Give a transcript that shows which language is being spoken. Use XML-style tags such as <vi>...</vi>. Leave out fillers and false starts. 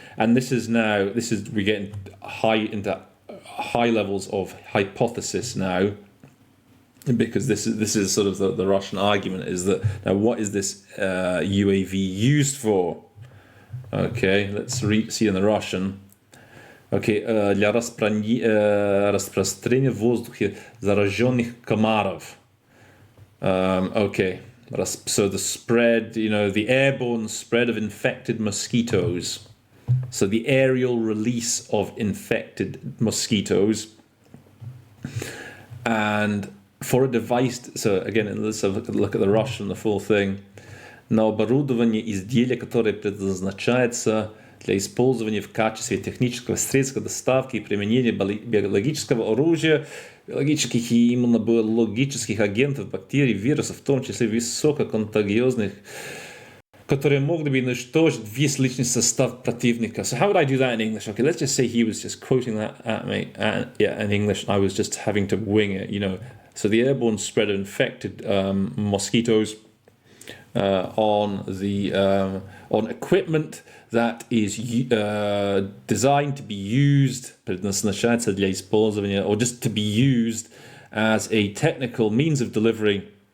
<en>And we're getting into high levels of hypothesis now, because this is sort of the Russian argument is that now what is this UAV used for? Okay, let's see in the Russian.</en> <ru>Okay, для распространения в воздухе зараженных комаров.</ru> <en>Okay, so the spread, the airborne spread of infected mosquitoes. So the aerial release of infected mosquitoes. And for a device, so again, let's have a look at the Russian, the full thing.</en> <ru>На оборудование изделия, которое предназначается для использования в качестве технического средства доставки и применения биологического оружия, биологических и иммунобиологических агентов, бактерий, вирусов, в том числе высококонтагиозных которые могли бы уничтожить весь личный состав противника.</ru> <en>So how would I do that in English? Okay, let's just say he was just quoting that at me, in English, and I was just having to wing it, So the airborne spread of infected mosquitoes on equipment that is designed to be used,</en> <ru>предназначается для использования,</ru> <en>or just to be used as a technical means of delivery</en>